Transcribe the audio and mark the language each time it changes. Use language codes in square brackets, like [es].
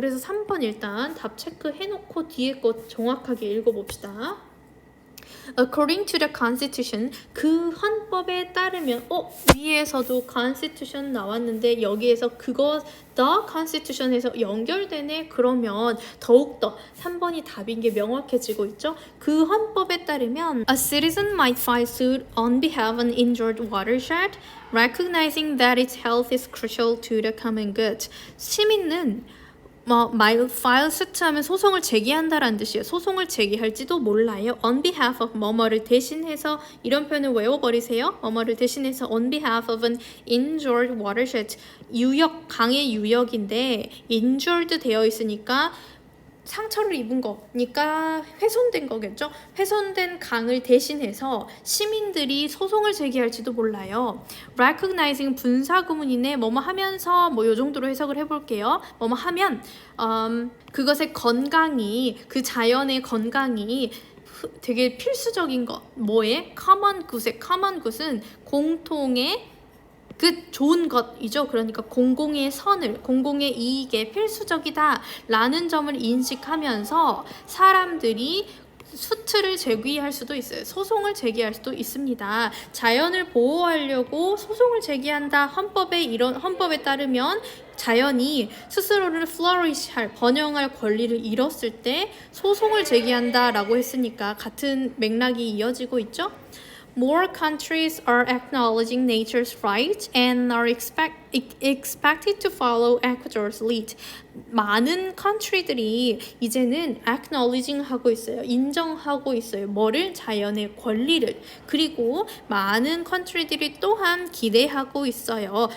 [ko] 그래서 3번 일단 답 체크해놓고 뒤에 거 정확하게 읽어봅시다. [en] According to the Constitution, [ko] 그 헌법에 따르면 위에서도 Constitution 나왔는데 여기에서 그거 [en] The Constitution [ko] 에서 연결되네. 그러면 더욱더 3번이 답인 게 명확해지고 있죠. 그 헌법에 따르면 [en] A citizen might file suit on behalf of an injured watershed, recognizing that its health is crucial to the common good. [ko] 시민은 file suit 하면 소송을 제기한다라는 뜻이에요. 소송을 제기할지도 몰라요. [en] On behalf of [ko] 뭐뭐를 대신해서 이런 표현을 외워버리세요. 뭐뭐를 대신해서 [en] on behalf of an injured watershed. [ko] 강의 유역인데 injured 되어 있으니까 상처를 입은 거니까 훼손된 거겠죠. 훼손된 강을 대신해서 시민들이 소송을 제기할지도 몰라요. Recognizing 분사구문이네. 뭐뭐 하면서 요 정도로 해석을 해볼게요. 뭐뭐 하면 그것의 건강이 그 자연의 건강이 되게 필수적인 것. 뭐에? common good은 공통의 좋은 것이죠. 그러니까 공공의 선을, 공공의 이익에 필수적이다 라는 점을 인식하면서 사람들이 수트를 제기할 수도 있어요. 소송을 제기할 수도 있습니다. 자연을 보호하려고 소송을 제기한다. 헌법에 따르면 자연이 스스로를 flourish할, 번영할 권리를 잃었을 때 소송을 제기한다라고 했으니까 같은 맥락이 이어지고 있죠. [en] More countries are acknowledging nature's rights and are expected to follow Ecuador's lead. [ko] 많은 country들이 이제는 acknowledging 하고 있어요. 인정하고 있어요. 뭐를? 자연의 권리를. 그리고 많은 country들이 또한 기대하고 있어요.